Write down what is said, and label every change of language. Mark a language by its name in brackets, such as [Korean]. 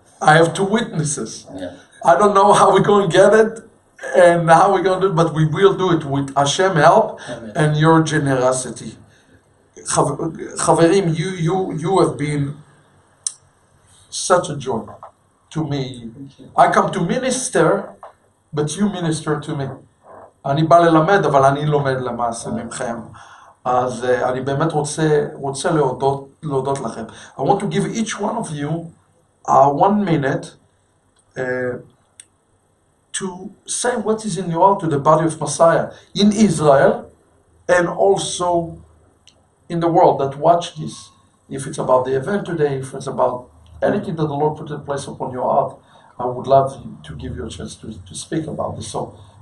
[English] I have two witnesses. I don't know how we're going to get it and how we're going to do it, but we will do it with Hashem help and your generosity. Chaverim, you have been such a joy to me. I come to minister, but you minister to me. [Hebrew] אני בא ללמד, אבל אני לומד למעשה ממכם. אז אני באמת רוצה להודות לכם. [English] I want to give each one of you 1 minute to say what is in your heart to the body of Messiah in Israel and also in the world that watch this. If it's about the event today, if it's about anything that the Lord put in place upon your heart, I would love to give you a chance to speak about this. So